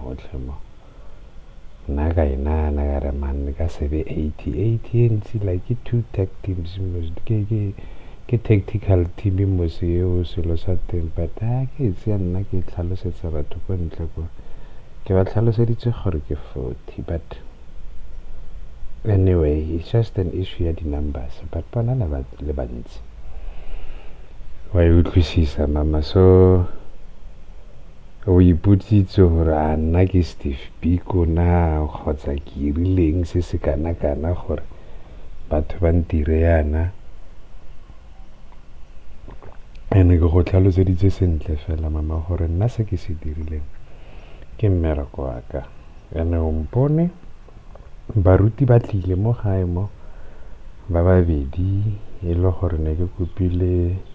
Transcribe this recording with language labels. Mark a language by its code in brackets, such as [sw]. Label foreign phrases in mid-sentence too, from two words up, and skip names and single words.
[tn] hotlhe mo nna ka inana ka re man ka sebe 80 ntse [en] like 2 tech teams [tn] ke [en] tactical team [tn] mo se yo selo sa teng, but ke itse nna ke tlhalosetsa batho ko ntle ko ke ba tlhaloseditse gore ke 40, [en] but anyway it's just an issue [tn] ya di numbers, but bona le bantsi wa e utlwisisa mama. So o iputsitse gore a nna ke Steve Biko na kgotsa ke irileng se se kana-kana gore batho ba ntire yana, ene ke go tlhaloseditse sentle fela mama gore nna se ke se dirileng ke mmereko wa ka, ene o mpone baruti ba tlile mo gae mo ba babedi e le gore ne ke kopile